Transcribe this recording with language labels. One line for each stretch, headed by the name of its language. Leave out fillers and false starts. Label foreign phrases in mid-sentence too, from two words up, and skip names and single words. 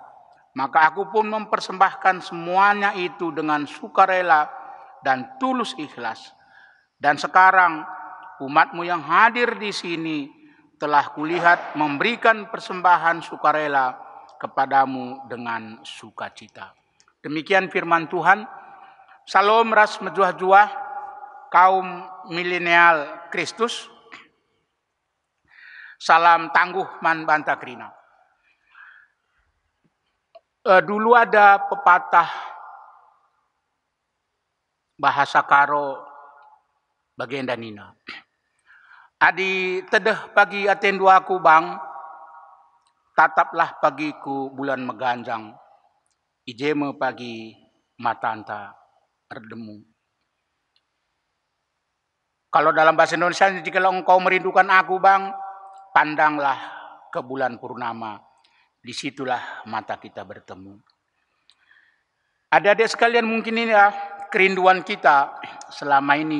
Indonesian: Maka aku pun mempersembahkan semuanya itu dengan sukarela dan tulus ikhlas. Dan sekarang umatmu yang hadir di sini telah kulihat memberikan persembahan sukarela kepadamu dengan sukacita. Demikian firman Tuhan. Salam
Batak Karo: ras mejuah-juah
Indonesian: kaum milenial Kristus.
Batak Karo: Salam tangguh man bantakrina.
Indonesian: Dulu ada pepatah bahasa Karo bagian danina.
Batak Karo: Adi tedeh pagi atendu aku bang, tataplah pagiku bulan meganjang, ijeme pagi matanta erdemu.
Indonesian: Kalau dalam bahasa Indonesia, jika engkau merindukan aku bang, pandanglah ke bulan purnama. Disitulah mata kita bertemu. Adik-adik sekalian, mungkin ini ya kerinduan kita selama ini.